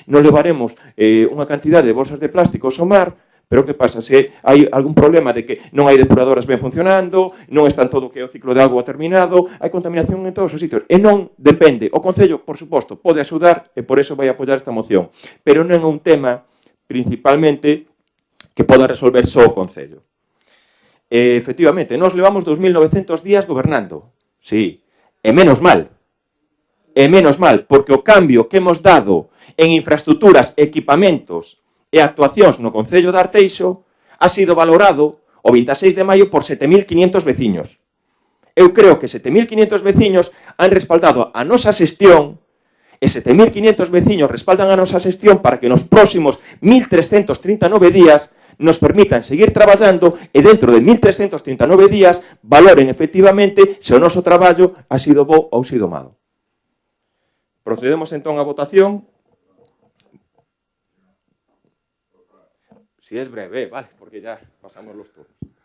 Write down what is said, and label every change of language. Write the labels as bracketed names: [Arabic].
[Galician] Non levaremos unha cantidad de bolsas de plásticos ao mar, pero que pasa? Se hai algún problema de que non hai depuradoras ben funcionando, non está todo o que é o ciclo de agua terminado, hai contaminación en todos os sitios. E non depende. O Concello, por suposto, pode axudar e por eso vai apoiar esta moción. Pero non é un tema, principalmente, que poda resolver só o Concello. Efectivamente, nós levamos 2.900 días gobernando. Sí. E menos mal. E menos mal, porque o cambio que hemos dado en infraestructuras, equipamentos e actuacións no Concello de Arteixo ha sido valorado o 26 de maio por 7.500 veciños. Eu creo que 7.500 veciños han respaldado a nosa xestión e 7.500 veciños respaldan a nosa xestión para que nos próximos 1.339 días nos permitan seguir traballando e dentro de 1.339 días valoren efectivamente se o noso traballo ha sido bo ou sido malo. Procedemos entón á votación. [Spanish] Si es breve, vale, porque ya pasamos los turnos.